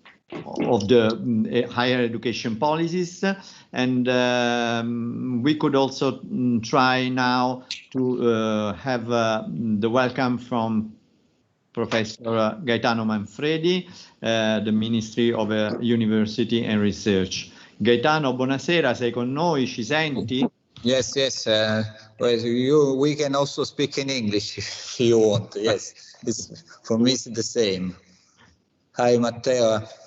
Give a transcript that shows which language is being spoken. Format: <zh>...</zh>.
<en>the higher education policies, and we could also try now to have the welcome from Professor Gaetano Manfredi, the Ministry of University and Research.</en> <it>Gaetano, buonasera, sei con noi, ci senti?</it> <en>Yes, yes. We can also speak in English if you want. Yes, for me it's the same. Hi, Matteo.</en>